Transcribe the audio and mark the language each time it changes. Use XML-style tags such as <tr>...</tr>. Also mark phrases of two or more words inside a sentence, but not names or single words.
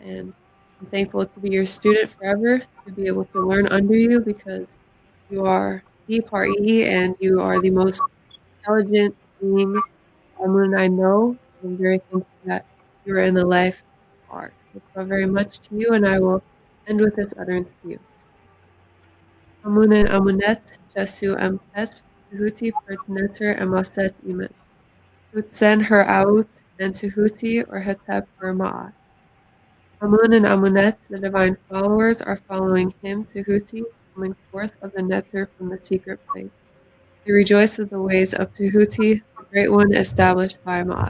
<en>And I'm thankful to be your student forever, to be able to learn under you because you are the party and you are the most intelligent being someone I know. I'm very thankful that you are in the life you are. So, thank you very much to you, and I will end with this utterance to you.</en> <egy>Amunen amunet, Jesu ampet, Tehuti pertineter emaset imen. Hutsen her out, and Tehuti or Hetep her ma'at.</egy> <en>Amun and Amunet, the divine followers, are following him, Tehuti, coming forth of the nether from the secret place. We rejoice at the ways of Tehuti, the great one established by Ma'at.</en>